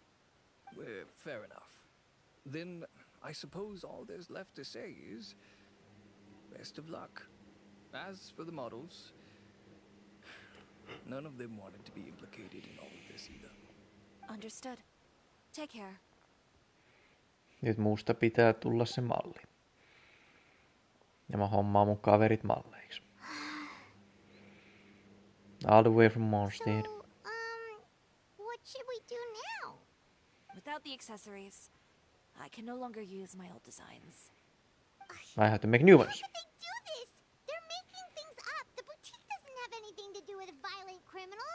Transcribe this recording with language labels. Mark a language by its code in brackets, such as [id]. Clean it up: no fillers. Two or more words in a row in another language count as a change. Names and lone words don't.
[en] Well, fair enough. Then I suppose all there's left to say is best of luck. As for the models, none of them wanted to be implicated in all of this either. Understood. Take care. [fi] Nyt musta pitää tulla se malli. Ja mä hommaan mun kaverit malleiksi. [en] All the way from Mondstadt. So, what should we do now? Without the accessories, I can no longer use my old designs. I have to make new How ones. could they do this? They're making things up. The boutique doesn't have anything to do with violent criminals.